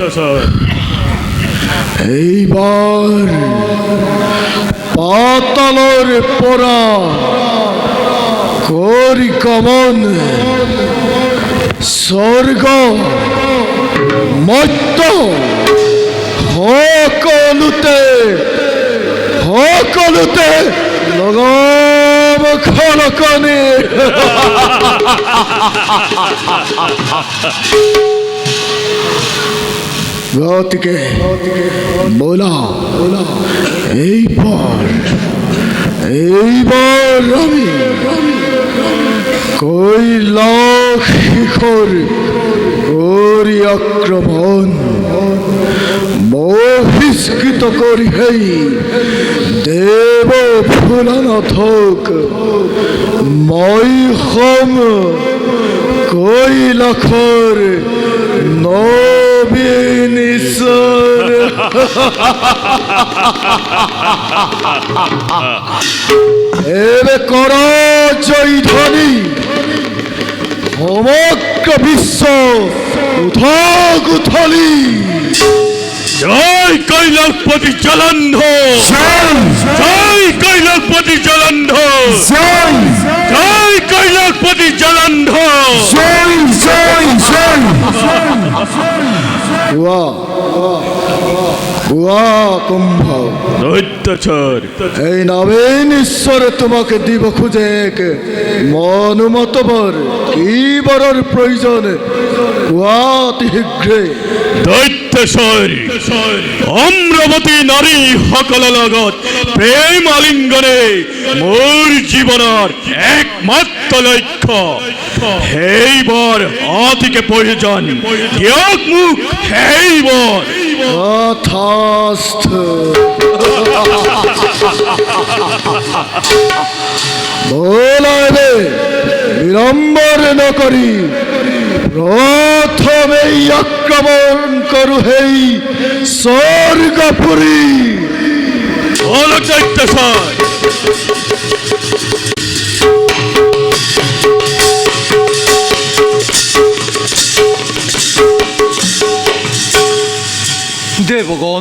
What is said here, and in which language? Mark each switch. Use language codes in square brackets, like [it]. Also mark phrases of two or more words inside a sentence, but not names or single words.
[as] এইবাৰ পাতালৰ পৰা কৰি গমন স্বৰ্গ মৰ্ত্য সকলোতে লগাম খলকনি। গতিকে বলা এইবার আমি কৈলাস শিখর করি আক্রমণ বহিষ্কৃত করি হেই দেব ভোলানাথক মই হম কৈলাসৰ নবীন ঈশ্বর। এবে কর জয় ধ্বনি সমগ্র বিশ্ব উঠক উঠলি। জয় কৈলাসপতি জলন্ধর, জয় কৈলাসপতি জলন্ধর, জয় কৈলাসপতি জলন্ধর। কুম্ভ দৈত্যচর এই নবীন ঈশ্বর তোমাকে দিব খুঁজে মনুমত বর কি বৰৰ প্রয়োজন অতি শীঘ্ৰে। দৈত্যচর অম্ৰৱতী নাৰী সকলৰ লগত প্ৰেম আলিংগনে মোৰ জীৱনৰ একমাত্ৰ লক্ষ্য। সেইবৰ অতিকে প্ৰয়োজন, দিয়ক মোক সেইবৰ। যথাস্থ। বলাইবে বিলম্বর নকরি প্রথমেই আক্রমণ করু হেই স্বর্গপুরী। দৈত্যচর দেৱগণ,